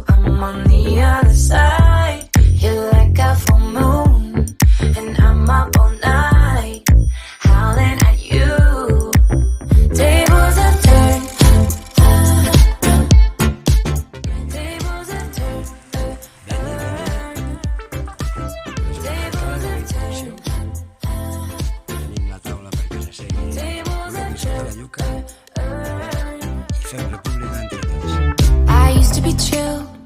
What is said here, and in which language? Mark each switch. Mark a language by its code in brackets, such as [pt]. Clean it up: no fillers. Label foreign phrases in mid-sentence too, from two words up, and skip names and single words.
[en] I'm on the other side, you're like a full moon, and I'm up all night, howling at you. Tables have turned, tables have turned, tables have turned. [ca] Tenim la taula perquè s'assegui, volem sota la lluca i fem república entre tots. [en] I used to be chill,